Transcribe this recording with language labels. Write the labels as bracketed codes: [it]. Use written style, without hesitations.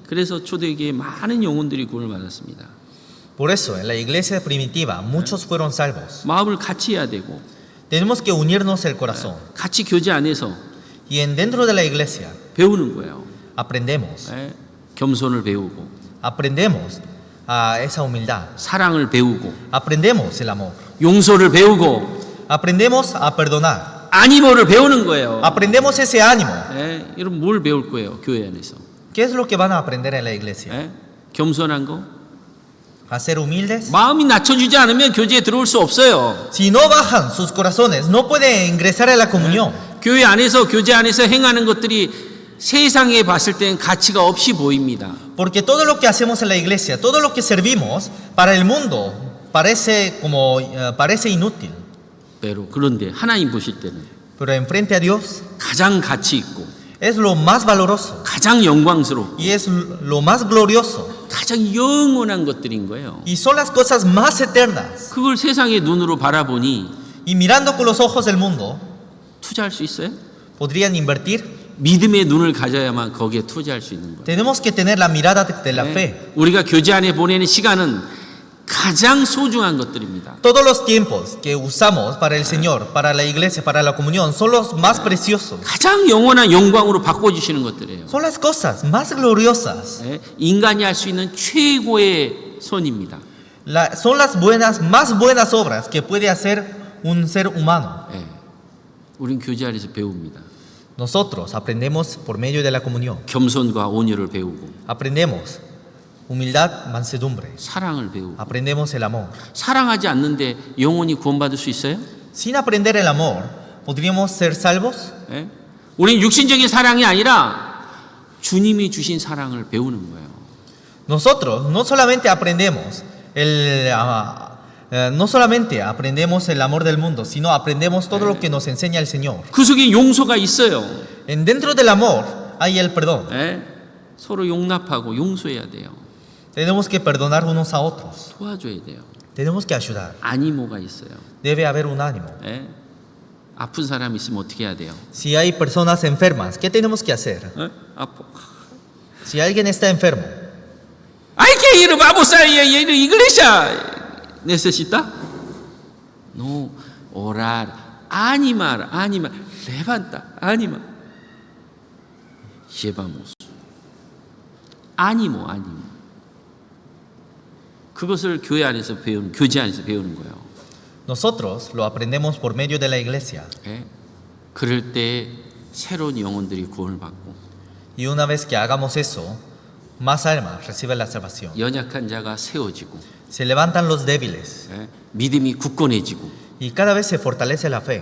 [ko] 그래서 초대교회에 많은 영혼들이 구원을 받았습니다. [es] Por eso, en la iglesia primitiva, muchos fueron salvos. [ko] 마음을 같이 해야 되고 [es] Tenemos que unirnos el corazón. [ko] 같이 교제 안에서 [es] Y dentro de la iglesia, [ko] 배우는 거예요. [es] aprendemos. [ko] 겸손을 배우고 [es] Aprendemos a esa humildad. [ko] 사랑을 배우고 [es] Aprendemos el amor. [ko] 용서를 배우고 [es] Aprendemos a perdonar. [ko] 아니모를 배우는 거예요. [es] Aprendemos ese ánimo. [ko] 여러분 뭘 배울 거예요? 교회 안에서. [es] ¿Qué es lo que van a aprender en la iglesia? [ko] 겸손한 거? [es] A ser humildes. [ko] 마음이 낮춰주지 않으면 교제에 들어올 수 없어요. [es] Si no bajan sus corazones, no pueden ingresar a la comunión. [ko] 교회 안에서 교제 안에서 행하는 것들이 세상에 봤을 때는 가치가 없이 보입니다. [es] Porque todo lo que hacemos en la iglesia, todo lo que servimos para el mundo parece inútil. [ko] 그런데 하나님 보실 때는 [es] Pero enfrente a Dios [ko] 가장 가치 있고 [es] es lo más valoroso [ko] 가장 영광스럽고 [es] y es lo más glorioso [ko] 가장 영원한 것들인 거예요. [es] y son las cosas más eternas. [ko] 그걸 세상의 눈으로 바라보니 [es] Y mirando con los ojos del mundo, [ko] 투자할 수 있어요? [es] podrían invertir. [ko] 믿음의 눈을 가져야만 거기에 투자할 수 있는 거예요. [es] Tenemos que tener la mirada de la fe. [ko] 우리가 교제 안에 보내는 시간은 가장 소중한 것들입니다. [es] Todos los tiempos que usamos para el Señor, para la iglesia, para la comunión, son los más preciosos. [ko] 가장 영원한 영광으로 바꿔주시는 것들이에요. [es] Son las cosas más gloriosas. [ko] 인간이 할 수 있는 최고의 선입니다. [es] Son las más buenas obras que puede hacer un ser humano. [ko] 우린 교제 안에서 배웁니다. [es] Nosotros aprendemos por medio de la comunión. [ko] 겸손과 온유를 배우고 [es] Aprendemos humildad, mansedumbre. [ko] 사랑을 배우고 [es] Aprendemos el amor. [ko] 사랑하지 않는데 영혼이 구원받을 수 있어요? [es] Sin aprender el amor, ¿podríamos ser salvos? [ko] 우린 육신적인 사랑이 아니라 주님이 주신 사랑을 배우는 거예요. [es] Nosotros no solamente aprendemos el amor del mundo, sino aprendemos todo lo que nos enseña el Señor. [ko] 그 속에 용서가 있어요. [es] Dentro del amor hay el perdón. [ko] 서로 용납하고 용서해야 돼요. [es] Tenemos que perdonar unos a otros. [ko] 도와줘야 돼요. [es] Tenemos que ayudar. [ko] 아니모가 있어요. [es] Debe haber un ánimo. [ko] 아픈 사람 있으면 어떻게 해야 돼요? [es] Si hay personas enfermas, ¿qué tenemos que hacer? [ko] 아파. [es] Si alguien está enfermo, Hay que ir, vamos a ir a iglesia. ¿Necesita? No, orar, animar, levanta, anima. Llevamos. ánimo. [ko] 그것을 교제 안에서 배우는 거예요. [es] nosotros lo aprendemos por medio de la iglesia. [ko] 그럴 때 새로운 영혼들이 구원을 받고 [es] Y una vez que hagamos eso, más almas reciben la salvación. [ko] 연약한 자가 세워지고 [es] Se levantan los débiles [ko] 믿음이 굳건해지고 [es] y cada vez se fortalece la fe.